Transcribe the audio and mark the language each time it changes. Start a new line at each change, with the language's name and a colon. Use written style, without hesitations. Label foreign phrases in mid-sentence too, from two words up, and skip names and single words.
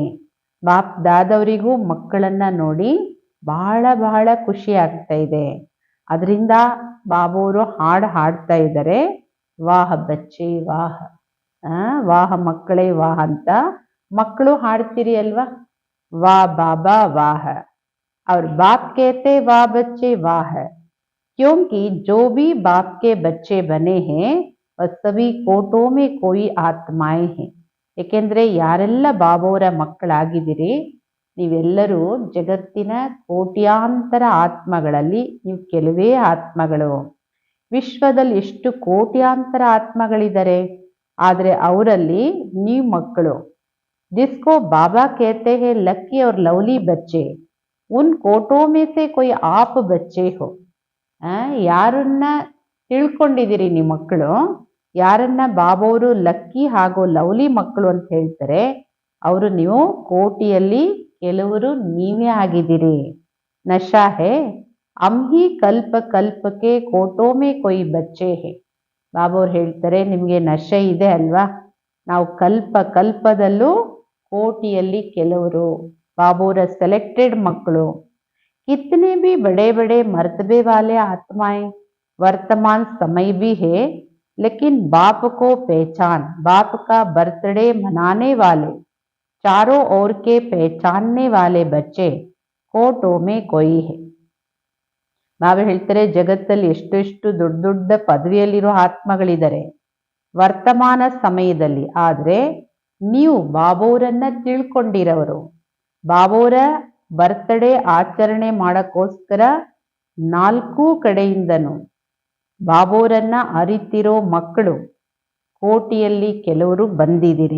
Kannada: ಬಾಪ್ ದಾದವರಿಗೂ ಮಕ್ಕಳನ್ನ ನೋಡಿ ಬಹಳ ಬಹಳ ಖುಷಿ ಆಗ್ತಾ ಇದೆ. ಅದರಿಂದ ಬಾಬೋರು ಹಾಡು ಹಾಡ್ತಾ ಇದ್ದಾರೆ,
Hindi: वाह बच्चे वाह.
Kannada: ವಾಹ ಮಕ್ಕಳೇ ವಾಹ ಅಂತ ಮಕ್ಕಳು ಹಾಡ್ತೀರಿ ಅಲ್ವಾ.
Hindi: वाह बाबा वाह. और बाप कहते वाह बच्चे वाह, क्योंकि जो भी बाप के बच्चे बने हैं वह सभी कोटों में कोई आत्माएं हैं.
Kannada: ಏಕೆಂದ್ರೆ ಯಾರೆಲ್ಲ ಬಾಬೋರ ಮಕ್ಕಳಾಗಿದ್ದೀರಿ ನೀವೆಲ್ಲರೂ ಜಗತ್ತಿನ ಕೋಟ್ಯಾಂತರ ಆತ್ಮಗಳಲ್ಲಿ ನೀವು ಕೆಲವೇ ಆತ್ಮಗಳು. ವಿಶ್ವದಲ್ಲಿ ಎಷ್ಟು ಕೋಟ್ಯಾಂತರ ಆತ್ಮಗಳಿದ್ದಾರೆ, ಆದರೆ ಅವರಲ್ಲಿ ನೀವು ಮಕ್ಕಳು.
Hindi: जिसको बाबा कहते हैं लकी और लवली बच्चे, उन कोटों में से कोई आप बच्चे हो.
Kannada: ಯಾರನ್ನ ತಿಳ್ಕೊಂಡಿದ್ದೀರಿ ನಿಮ್ಮ ಮಕ್ಕಳು, ಯಾರನ್ನ ಬಾಬವರು ಲಕ್ಕಿ ಹಾಗೂ ಲವ್ಲಿ ಮಕ್ಕಳು ಅಂತ ಹೇಳ್ತಾರೆ, ಅವರು ನೀವು ಕೋಟಿಯಲ್ಲಿ ಕೆಲವರು ನೀವೇ ಆಗಿದ್ದೀರಿ.
Hindi: नशा है हम ही कल्प ಕಲ್ಪಕ್ಕೆ कोटों में कोई बच्चे हैं.
Kannada: ಬಾಬವ್ರು ಹೇಳ್ತಾರೆ ನಿಮಗೆ ನಶೆ ಇದೆ ಅಲ್ವಾ, ನಾವು ಕಲ್ಪ ಕಲ್ಪದಲ್ಲೂ ಕೋಟಿಯಲ್ಲಿ ಕೆಲವರು ಬಾಬೂರ ಸೆಲೆಕ್ಟೆಡ್ ಮಕ್ಕಳು.
Hindi: कितने भी बड़े बड़े मर्तबे वाले आत्माएं वर्तमान समय भी है, लेकिन बाप को पहचान, बाप का बर्थडे मनाने वाले, चारों ओर के पहचानने वाले बच्चे कोटों में कोई है.
Kannada: ಬಾಬಾ ಹೇಳ್ತಾರೆ ಜಗತ್ತಲ್ಲಿ ಎಷ್ಟೆಷ್ಟು ದೊಡ್ಡ ದೊಡ್ಡ ಪದವಿಯಲ್ಲಿರೋ ಆತ್ಮಗಳಿದ್ದಾರೆ ವರ್ತಮಾನ ಸಮಯದಲ್ಲಿ. ಆದರೆ ನೀವು ಬಾಬೂರನ್ನ ತಿಳ್ಕೊಂಡಿರೋರು, ಬಾಬೂರ ಬರ್ತ್ಡೇ ಆಚರಣೆ ಮಾಡೋಕ್ಕೋಸ್ಕರ 4 ಕಡೆಯಿಂದನೂ ಬಾಬೂರನ್ನ ಅರಿತಿರೋ ಮಕ್ಕಳು ಕೋಟಿಯಲ್ಲಿ ಕೆಲವರು ಬಂದಿದ್ದೀರಿ.